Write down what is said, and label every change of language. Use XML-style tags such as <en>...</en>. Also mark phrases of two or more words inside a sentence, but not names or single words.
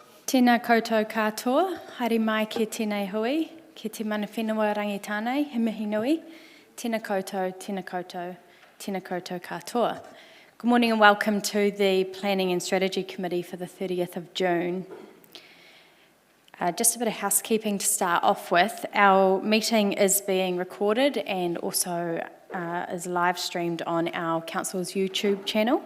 <mi>Tēnā koutou katoa, haere mai ke tēnei hui, ke te mana whenua rangitānei, he mihi nui, tēnā koutou, tēnā koutou, tēnā koutou katoa.</mi> <en>Good morning and welcome to the Planning and Strategy Committee for the 30th of June. Just a bit of housekeeping to start off with. Our meeting is being recorded and also is live streamed on our Council's YouTube channel.</en>